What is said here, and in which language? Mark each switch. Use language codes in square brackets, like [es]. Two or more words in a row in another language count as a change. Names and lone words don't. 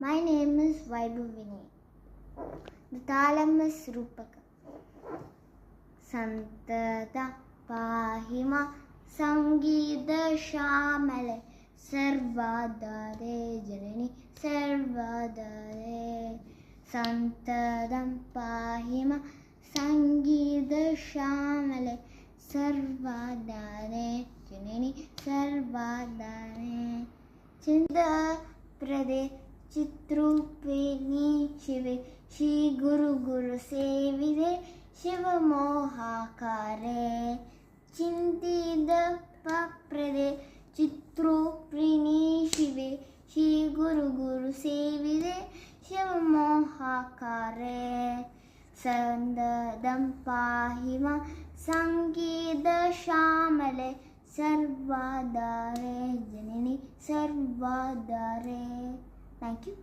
[en] My name is Vaibhavini. The Thalamus Rupaka. [sa] सन्तत पाहिमा सङ्गीत श्यामले सर्वाधारे जननि सर्वाधारे. सन्तदम् पाहिमा सङ्गीत श्यामले सर्वाधारे जननि सर्वाधारे. चिन्द प्रदे ಚಿತ್ರೂಪಿಣಿ ಶಿವೆ ಶ್ರೀ ಗುರು ಗುರು ಸೇವಿದೆ ಶಿವ ಮೋಹಾಕಾರೆ. ಚಿಂತಿದ ಪ್ರದೆ ಚಿತ್ರೂಪಿಣಿ ಶಿವೆ ಶ್ರೀ ಗುರು ಗುರು ಸೇವಿದೆ ಶಿವ ಮೋಹಾಕಾರೆ. ಸಂದದಂ ಪಾಹಿಮ ಸಂಗೀತ ಶ್ಯಾಮಲೆ ಸರ್ವಾಧಾರೆ ಜನನಿ ಸರ್ವಾಧಾರೆ. [en] Thank you.